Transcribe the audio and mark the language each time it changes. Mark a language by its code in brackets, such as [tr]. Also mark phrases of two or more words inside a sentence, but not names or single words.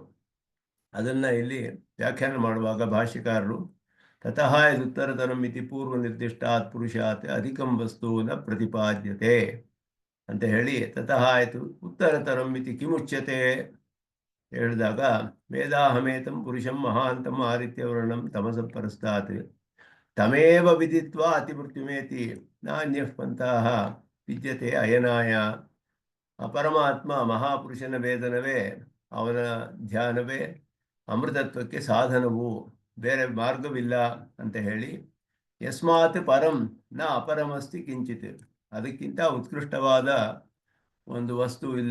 [kn] ಅದನ್ನ ಇಲ್ಲಿ ವ್ಯಾಖ್ಯಾನ ಮಾಡುವಾಗ ಭಾಷ್ಯಕಾರರು [sa] ತತಃ ಯದುತ್ತರತರಂ ಇತಿ ಪೂರ್ವ ನಿರ್ದಿಷ್ಟಾತ್ ಪುರುಷಾತ್ ಅಧಿಕಂ ವಸ್ತು ನ ಪ್ರತಿಪಾದ್ಯತೆ [kn] ಅಂತ ಹೇಳಿ [sa] ತತಃ ಆಯಿತು ಉತ್ತರತರಂ ಇತಿ ಕಿಮುಚ್ಯತೆ ಹೇಳಿದಾಗ ವೇದಾಹಮೇತಂ ಪುರುಷಂ ಮಹಾಂತಂ ಆದಿತ್ಯವರ್ಣಂ ತಮಸ ಪರಸ್ತಾತ್ ತಮೇವ ವಿದಿತ್ವಾ ಅತಿಮೃತ್ಯುಮೇತಿ ನಾನ್ಯಃ ಪಂಥಃ ವಿದ್ಯತೆ ಅಯನಾಯ. [kn] ಆ ಪರಮಾತ್ಮ ಮಹಾಪುರುಷನ ವೇದನವೇ ಅವನ ಧ್ಯಾನವೇ ಅಮೃತತ್ವಕ್ಕೆ ಸಾಧನವು, ಬೇರೆ ಮಾರ್ಗವಿಲ್ಲ ಅಂತ ಹೇಳಿ [sa] ಯಸ್ಮಾತ್ ಪರಂ ನ ಅಪರಮಸ್ತಿ ಕಿಂಚಿತ್, [kn] ಅದಕ್ಕಿಂತ ಉತ್ಕೃಷ್ಟವಾದ ಒಂದು ವಸ್ತು ಇಲ್ಲ.